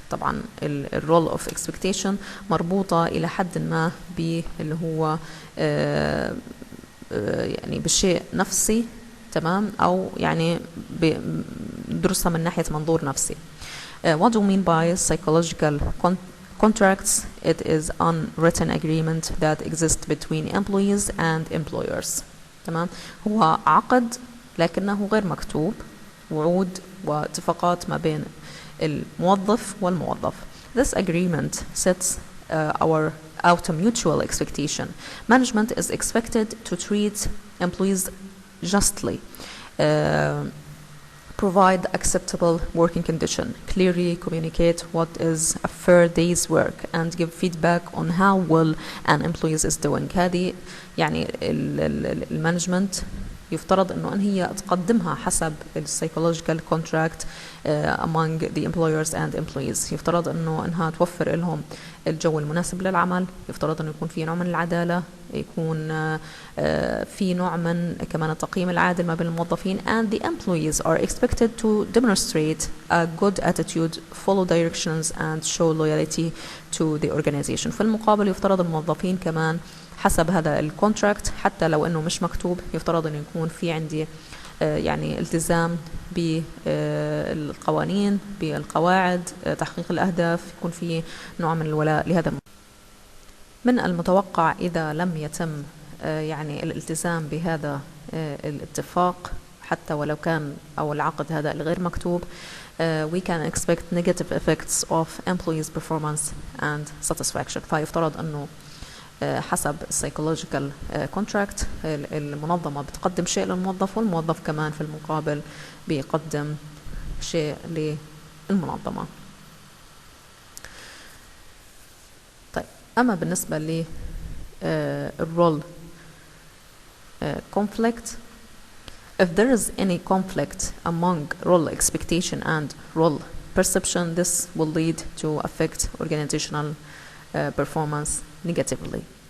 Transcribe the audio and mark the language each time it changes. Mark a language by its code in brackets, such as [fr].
[ar] طبعا الرول اوف اكسبكتيشن مربوطه الى حد ما باللي هو يعني بشيء نفسي، تمام، او يعني بدرسها من ناحيه منظور نفسي. [en] What do you mean by psychological contracts? It is unwritten agreement that exists between employees and employers. [ar] تمام، هو عقد لكنه غير مكتوب وعود واتفاقات ما بين الموظف والموظف. [en] This agreement sets out a mutual expectation. Management is expected to treat employees justly, provide acceptable working condition, clearly communicate what is a fair day's work, and give feedback on how well an employee is doing. [ar] هذه يعني المانجمنت يفترض انه هي تقدمها حسب [en] psychological contract among the employers and employees. [ar] يفترض انها توفر لهم الجو المناسب للعمل، يفترض انه يكون في نوع من العدالة، يكون في نوع من كمان التقييم العادل ما بين الموظفين. [en] and the employees are expected to demonstrate a good attitude, follow directions and show loyalty to the organization. [ar] في المقابل يفترض الموظفين كمان حسب هذا الكونتراكت، حتى لو انه مش مكتوب، يفترض انه يكون في عندي يعني التزام بالقوانين، بالقواعد، تحقيق الاهداف، يكون في نوع من الولاء لهذا. من المتوقع اذا لم يتم يعني الالتزام بهذا الاتفاق حتى ولو كان او العقد هذا الغير مكتوب، [en] we can expect negative effects of employees' performance and satisfaction. [ar] فيفترض انه حسب psychological contract المنظمة بتقدم شيء للموظف، والموظف كمان في المقابل بيقدم شيء للمنظمة. طيب أما بالنسبة للرول [en] conflict, if there is any conflict among role expectation and role perception, this will lead to affect organizational performance negatively.